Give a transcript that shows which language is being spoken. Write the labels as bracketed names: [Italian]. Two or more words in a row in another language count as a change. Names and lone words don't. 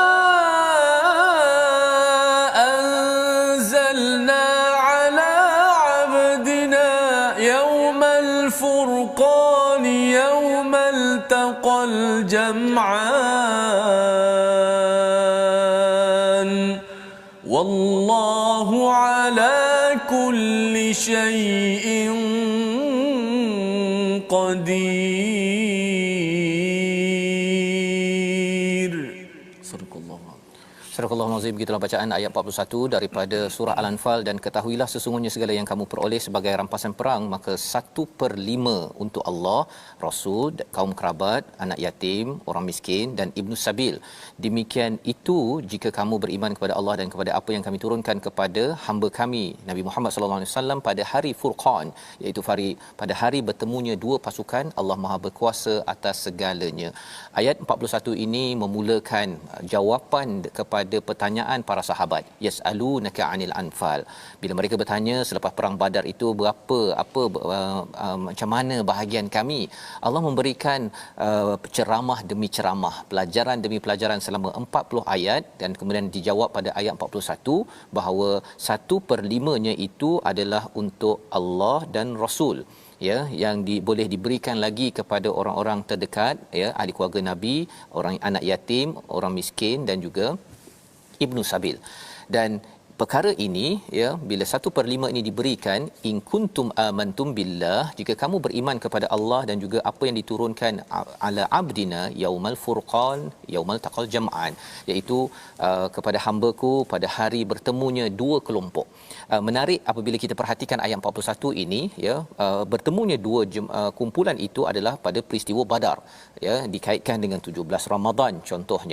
[Arabic] أنزلنا على عبدنا يوم الفرقان يوم التقى الجمعان والله على كل شيء قدير. [Malay] Surah Al-Azim, begitulah bacaan ayat 41 daripada surah Al-Anfal. Dan ketahuilah sesungguhnya segala yang kamu peroleh sebagai rampasan perang, maka 1/5 untuk Allah, Rasul, kaum kerabat, anak yatim, orang miskin dan Ibnu Sabil. Demikian itu jika kamu beriman kepada Allah dan kepada apa yang kami turunkan kepada hamba kami Nabi Muhammad [Arabic] صلى الله عليه وسلم [Malay] pada hari Furqan, iaitu pada hari bertemunya dua pasukan. Allah Maha berkuasa atas segalanya. Ayat 41 ini memulakan jawapan kepada pertanyaan para sahabat. [Arabic] يسألونك عن الأنفال. [Malay] Bila mereka bertanya selepas perang Badar itu macam mana bahagian kami? Allah memberikan ceramah demi ceramah, pelajaran demi pelajaran selama 40 ayat, dan kemudian dijawab pada ayat 41 bahawa 1/5-nya itu adalah untuk Allah dan Rasul, ya, yang boleh diberikan lagi kepada orang-orang terdekat, ya, ahli keluarga Nabi, orang anak yatim, orang miskin dan juga Ibnu Sabil. Dan perkara ini, ya, bila 1/5 ini diberikan, [Arabic] إن كنتم آمنتم بالله, [Malay] jika kamu beriman kepada Allah dan juga apa yang diturunkan [Arabic] على عبدنا يوم الفرقان يوم التقى الجمعان, [Malay] iaitu kepada hamba-Ku pada hari bertemunya dua kelompok. Menarik apabila kita perhatikan ayat 41 ini, ya, bertemunya dua kumpulan itu adalah pada peristiwa Badar, ya, dikaitkan dengan 17 Ramadan contohnya.